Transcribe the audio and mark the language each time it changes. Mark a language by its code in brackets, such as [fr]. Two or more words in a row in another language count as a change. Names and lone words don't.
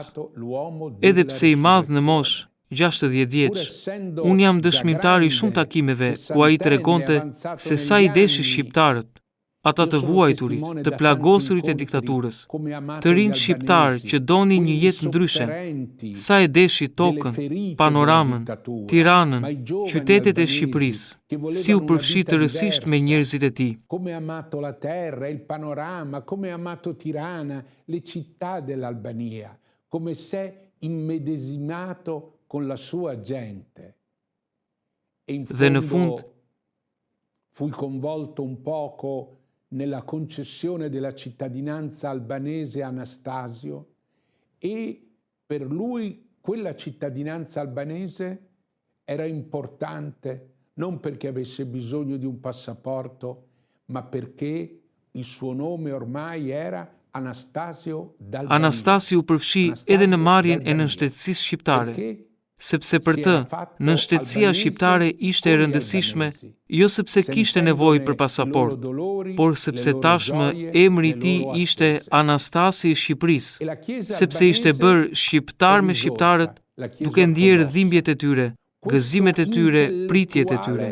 [sq] Edhe pse i madh në moshë, 60 vjeç, unë jam dëshmitar i shumë takimeve ku ai tregonte se sa i deshi shqiptarët, ata të vuajturit, të plagosurit e diktaturës, të rinj shqiptar që donin një jetë ndryshe, sa e deshi tokën, panoramën, Tiranën, qytetet e Shqipërisë, si u përfshi të rësisht me njerëzit e tij. [it] Come ha amato la terra, il panorama, come ha amato Tirana, le città dell'Albania, come s'è immedesimato con la sua gente. E in fondo fui coinvolto un poco nella concessione della cittadinanza albanese a Anastasio e per lui quella cittadinanza albanese era importante non perché avesse bisogno di un passaporto, ma perché il suo nome ormai era Anastasio d'Albania. [sq] Anastasio përfshi edhe në marrjen e nënshtetësisë shqiptare, sepse për të, nënshtetësia shqiptare ishte e rëndësishme, jo sepse kishte nevojë për pasaport, por sepse tashmë emri i tij ishte Anastasi i Shqipërisë, sepse ishte bërë shqiptar me shqiptarët, duke ndjerë dhimbjet e tyre, gëzimet e tyre, pritjet e tyre.